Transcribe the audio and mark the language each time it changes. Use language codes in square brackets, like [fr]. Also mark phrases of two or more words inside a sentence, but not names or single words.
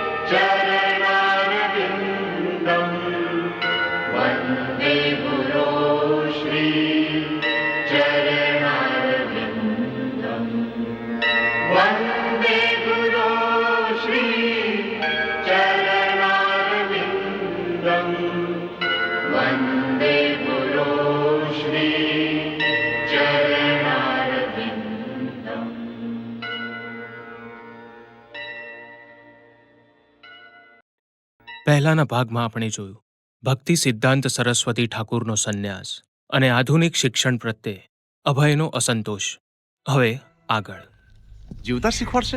[sa] चरणारविन्दम् वन्दे गुरो श्री चरणारविन्दम् वन्दे गुरो श्री चरणारविन्दम् वन्दे गुरो श्री चरणारविन्दम्. [gu] પહેલાના ભાગમાં આપણે જોયું ભક્તિ સિદ્ધાંત સરસ્વતી ઠાકુરનો સંન્યાસ અને આધુનિક શિક્ષણ પ્રત્યે અભયનો અસંતોષ. હવે આગળ જીવતા શીખવાડશે.